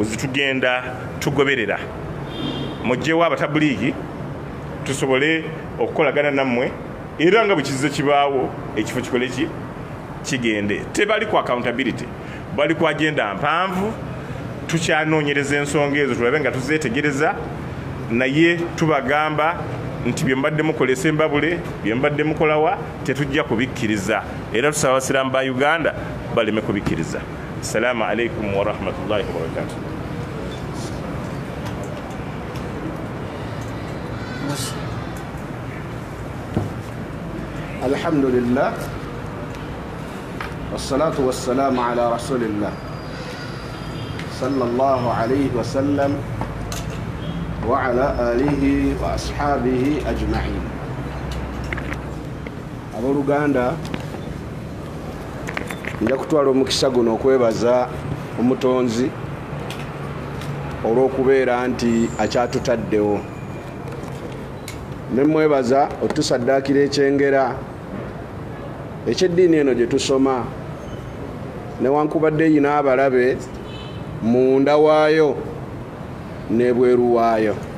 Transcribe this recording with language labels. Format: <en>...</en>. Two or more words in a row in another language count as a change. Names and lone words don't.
<lg>zitugenda tugoberera mujjewo abatabuliigi tusobole okukolagana nammwe era nga bwe kizize kibaawo ekifo kikole ki kigende tebali ku accountability bali ku agenda mpanvu tukyanoonyereza ensonga ezo tulabe nga tuzeetegereza naye tubagamba nti bye mbadde mukolesa embabule bye mbadde mukolawa tetujja kubikkiriza era tusaba abasiraamu ba Uganda baleme kubikkiriza.</lg> <ar>السلام عليكم ورحمة الله وبركاته. الحمد لله والصلاة والسلام على رسول الله صلى الله عليه وسلم وعلى آله وأصحابه أجمعين.</ar> <lg>Abooluganda nja kutwala omukisa guno okwebaza omutonzi olw'okubeera nti akyatutaddewo ne mwebaza otusaddaakira ekyengera ekyeddiini eno gye tusoma newankubadde eyina abalabe munda waayo n'ebweru waayo.</lg>